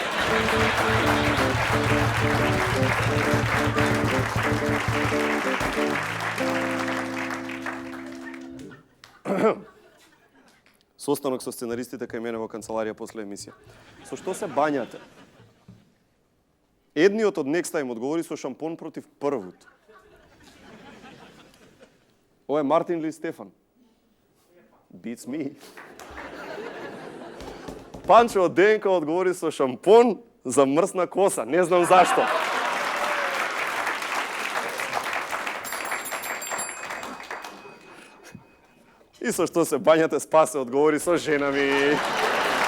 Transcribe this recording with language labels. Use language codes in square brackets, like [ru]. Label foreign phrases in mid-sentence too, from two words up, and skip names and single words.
[mk] Состанок со сценаристите кај мене во канцеларија после емисија. Со што се бањате? Едниот од Next Time одговори со шампон против првут. Ова е Мартин или Стефан? [en] Beats me. [mk] Панчо од ДНК одговори со шампон за мрсна коса. Не знам зашто. И со што се бањате? Спасе одговори со жена ми.